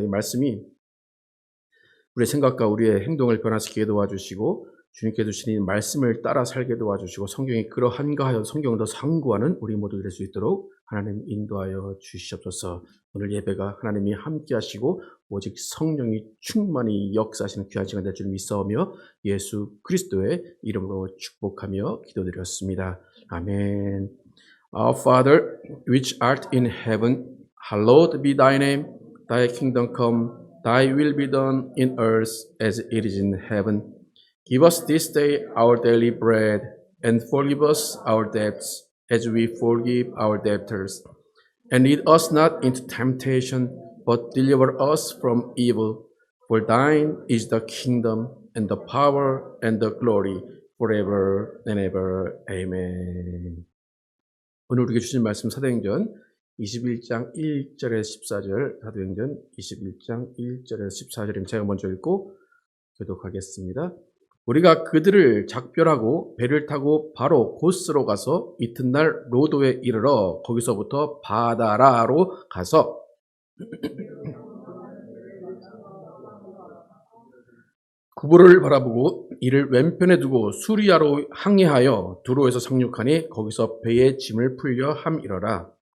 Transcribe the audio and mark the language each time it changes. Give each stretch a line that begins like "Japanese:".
Korean: 이 말씀이 우리의 생각과 우리의 행동을 변화시키게 도와주시고 주님께 주신 이 말씀을 따라 살게 도와주시고 성경이 그러한가 하여 성경을 더 상고하는 우리 모두 될 수 있도록 하나님 인도하여 주시옵소서. 오늘 예배가 하나님이 함께 하시고 오직 성령이 충만히 역사하시는 귀한 시간 될 줄 믿사오며 예수 그리스도의 이름으로 축복하며 기도드렸습니다. 아멘.
English: Our Father, which art in heaven, hallowed be thy name. Thy kingdom come, thy will be done in earth as it is in heaven. Give us this day our daily bread, and forgive us our debts, as we forgive our debtors. And lead us not into temptation, but deliver us from evil. For thine is the kingdom, and the power, and the glory, forever and ever. Amen.
Korean: 오늘 우리에게 주신 말씀 사도행전 21장 1절에서 14절, 사도행전 21장 1절에서 14절입니다. 제가 먼저 읽고 교독하겠습니다. 우리가 그들을 작별하고 배를 타고 바로 고스로 가서 이튿날 로도에 이르러 거기서부터 바다라로 가서 구부를 바라보고 이를 왼편에 두고 수리아로 항해하여 두로에서 상륙하니 거기서 배의 짐을 풀려 함이러라.